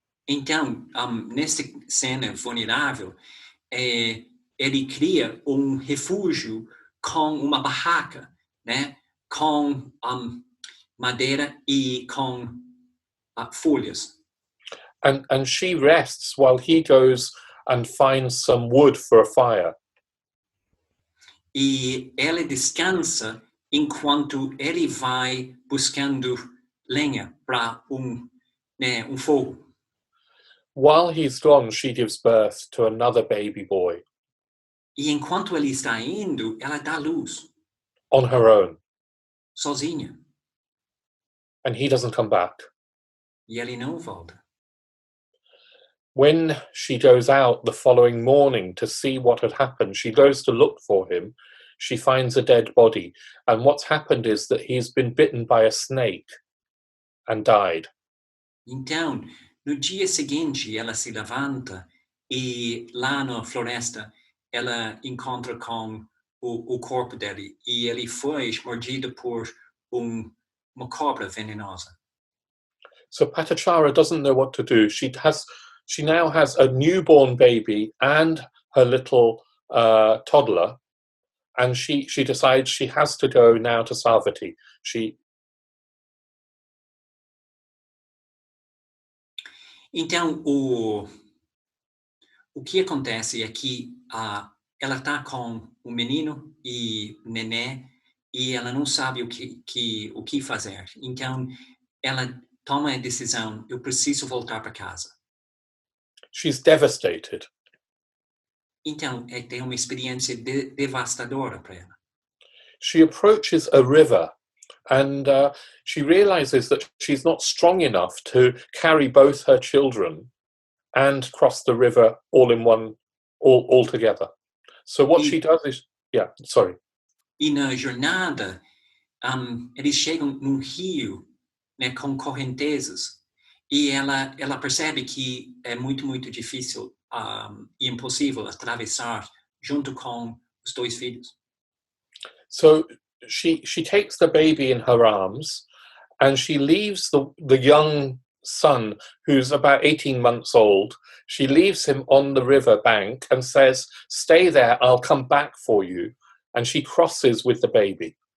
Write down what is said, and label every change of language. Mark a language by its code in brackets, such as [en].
[pt] Então, nessa cena vulnerável, ele cria refúgio com uma barraca, né, com madeira e com folhas. [en] And she rests while he goes and finds some wood for a fire. [pt] E ela descansa enquanto ele vai buscando lenha para fogo. [en] While he's gone, she gives birth to another baby boy. [pt] E enquanto ele está indo, ela dá luz. [en] On her own. [pt] Sozinha. [en] And he doesn't come back. [pt] E ele não volta. [en] When she goes out the following morning to see what had happened, she goes to look for him. She finds a dead body. And what's happened is that he's been bitten by a snake and died. [pt] Então, no dia seguinte, ela se levanta e lá na floresta, ela encontra com o corpo dele. E ele foi mordido por uma cobra venenosa. [en] So Patachara doesn't know what to do. She now has a newborn baby and her little toddler, and she decides she has to go now to Savatthi. [pt] Então, o que acontece é que ela está com o menino e o nenê e ela não sabe o que fazer. Então, ela toma a decisão, eu preciso voltar para casa. [en] She's devastated. [pt] Então, tem uma experiência devastadora para ela. [en] She approaches a river, and she realizes that she's not strong enough to carry both her children and cross the river all together. So what she does is, [pt] E na jornada, eles chegam num rio, né, com correntezas. E ela percebe que é muito, muito difícil e impossível atravessar junto com os dois filhos. [en] So she takes the baby in her arms, and she leaves the young son, who's about 18 months old. She leaves him on the river bank and says, stay there, I'll come back for you. And she crosses with the baby.